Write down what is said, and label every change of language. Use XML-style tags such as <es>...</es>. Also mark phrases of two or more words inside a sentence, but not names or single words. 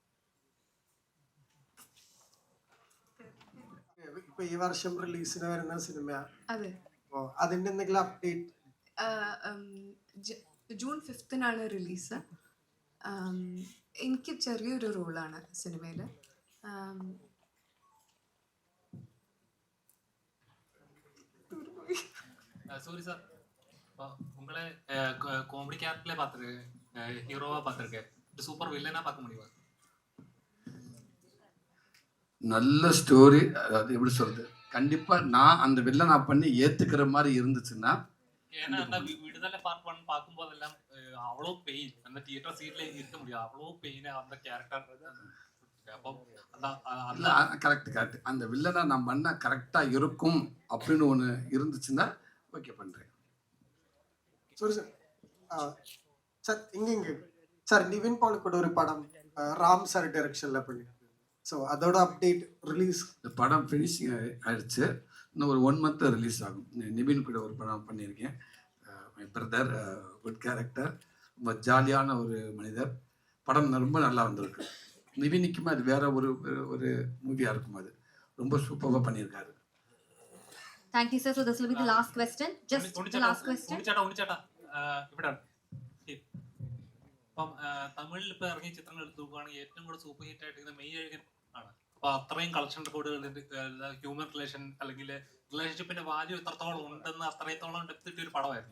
<ml>ഇപ്പൊ ഈ വർഷം റിലീസിന് വരുന്ന സിനിമ, അതെ, അപ്പോൾ അതിന്റെ എന്തെങ്കിലും അപ്ഡേറ്റ്? ജൂൺ 5 റിലീസ്. എനിക്ക് ചെറിയൊരു റോളാണ് സിനിമയിൽ.</ml> <ta>சூரி சார், உங்களை</ta> <en>comedy character</en> <ta>பார்த்துருக்கேன், ஹீரோவா பார்த்துருக்கேன்,</ta> <en>super villain</en> <ta>பார்க்க முடியுமா? நல்ல ஸ்டோரி. அது எப்படி சொல்றது, கண்டிப்பா நான் அந்த வில்லனா பண்ணி ஏத்துக்கிற மாதிரி இருந்துச்சுன்னா. ஏன்னா விடுதலை பார்ட் 1 பார்க்கும்போதெல்லாம் அவ்வளோ பெயின், அந்த</ta> <en>theater seat</en> <ta>இருக்க முடியாது, அவ்வளோ பெயின் அந்த கேரக்டர். கரெக்ட் அந்த வில்லனை நான் பண்ண கரெக்டா இருக்கும் அப்படின்னு ஒன்று இருந்துச்சுன்னா ஓகே பண்றேன்.</ta> <ml>സോറി സാർ, സാർ ഇങ്ങനെ സാർ നിവിൻ പോളി கூட ഒരു പടം</ml> <ta>ராம் சார் டைரக்ஷன்ல பண்ணிருக்கு. ஸோ அதோட</ta> <en>update release?</en> <ta>இந்த படம் ஃபினிஷிங் ஆயிடுச்சு, இன்னும் ஒரு 1 month ரிலீஸ் ஆகும். நிவின் கூட ஒரு படம் பண்ணியிருக்கேன்.</ta> <en>my brother, good character,</en> <ta>ரொம்ப ஜாலியான ஒரு மனிதர். படம் ரொம்ப நல்லா வந்திருக்கு. நிவினுக்குமே அது வேற ஒரு மூவியாக இருக்கும். அது ரொம்ப சூப்பராக பண்ணியிருக்காரு.</ta> <en>Thank you, sir. So this will be the last question. Just the last question.</en> <ml>ഉണ്ണിച്ചേട്ടാ ഇവിടെ ഇപ്പം തമിഴിൽ ഇപ്പൊ ഇറങ്ങിയ ചിത്രങ്ങൾ എടുത്ത് നോക്കുകയാണെങ്കിൽ ഏറ്റവും കൂടുതൽ</ml> <en>super hit</en> <ml>ആയിട്ട് മെയ്യഴകൻ ആണ്. അപ്പൊ അത്രയും</ml> <en>collection records, human relation</en> <ml>അല്ലെങ്കിൽ റിലേഷൻഷിപ്പിന്റെ വാല്യൂ എത്രത്തോളം ഉണ്ടെന്ന് അത്രത്തോളം ഡെപ്ത് കിട്ടിയ ഒരു പടമായിരുന്നു.</ml>